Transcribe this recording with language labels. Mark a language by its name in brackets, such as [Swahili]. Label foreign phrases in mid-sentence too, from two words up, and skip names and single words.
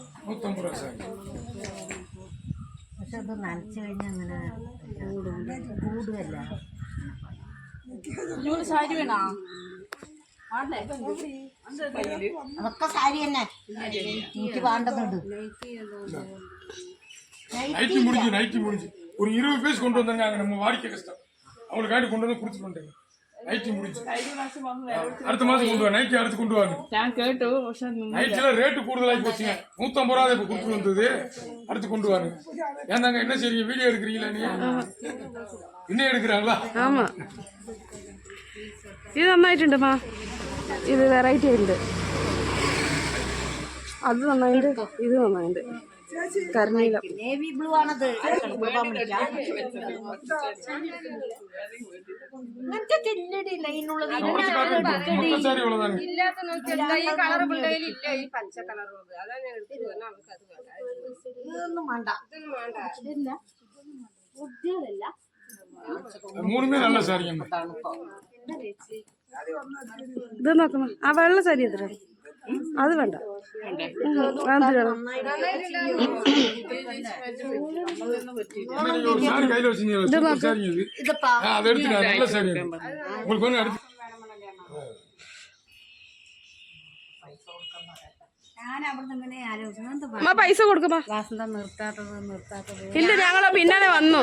[Malayalam] 150 രൂപ സാരി. പക്ഷെ അത് നനച്ചു കഴിഞ്ഞാൽ അങ്ങനെ കൂടുകയല്ല. സാരി വേണോ? അതൊക്കെ സാരി തന്നെ എനിക്ക് വേണ്ടതുണ്ട്. [Tamil] நைட்டி முடிஞ்சு ஒரு 20 பீஸ் கொண்டு வந்தாங்க நம்ம வாடிக்கை கஷ்டம் அவங்களுக்காண்டி கொண்டு வந்து கொடுத்துட்டு நைட்டி முடிஞ்சு அடுத்த மாதம் கொண்டு வா. நைட்டி அடுத்து கொண்டு வாங்க. நைட்டில் ரேட்டு கூடுதலாகி போச்சுங்க. 150 ரூபா இப்போ கொடுத்துட்டு வந்தது. அடுத்து கொண்டு வாங்க. ஏந்தாங்க என்ன செய்றீங்க? வீடியோ எடுக்கிறீங்களா? நீ இன்னும் எடுக்கிறாங்களா? ஆமா, [Malayalam] ഇത് നന്നായിട്ടുണ്ടമ്മ. ഇത് വെറൈറ്റി ഉണ്ട്. അത് നന്നായിട്ട്, ഇത് നന്നായിട്ട്. കർണീല നേവി ബ്ലൂ ആണത്. ഇങ്ങനത്തെ ചെല്ലടി ലൈനുള്ളത് സാരി ഉള്ളതാണ്. ഇതൊന്നും വേണ്ട. മൂന്നുമേ നല്ല സാരി. ഇത് നോക്കണം. ആ വെള്ള സാരി എത്ര? അത് വേണ്ട. [Tamil] சாரி கையில வச்சுங்க. சாரி இது அதை எடுத்துக்க. நல்ல சாரி உங்களுக்கு வந்து அடுத்து [Malayalam] പൈസ കൊടുക്കുമ്പോ ഇല്ല, ഞങ്ങള് പിന്നാലെ വന്നു.